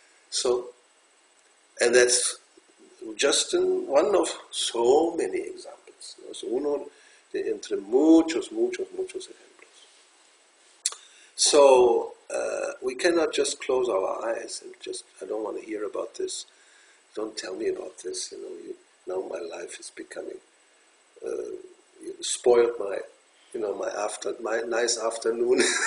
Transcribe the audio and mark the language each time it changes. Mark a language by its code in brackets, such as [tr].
[en] So, and that's just one of so many examples. [es] ¿No? Es uno de entre muchos ejemplos. [en] So, we cannot just close our eyes and just, I don't want to hear about this. Don't tell me about this. Now my life is becoming, you spoiled my my nice afternoon.